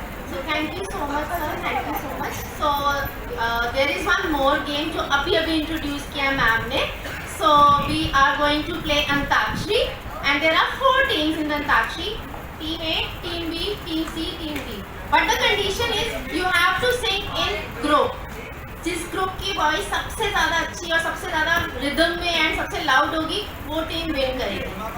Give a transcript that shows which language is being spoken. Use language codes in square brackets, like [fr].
[en] So thank you so much sir, thank you so much. So there is one more game [hi] जो अभी introduce किया ma'am ने. [en] So we are going to play Antakshari and there are 4 teams in the Antakshari. Team A, Team B, Team C, Team D. But the condition is you have to sing in group. [hi] जिस group की voice सबसे ज़्यादा अच्छी और सबसे ज़्यादा rhythm में and सबसे लाउड होगी वो टीम विन करेगी.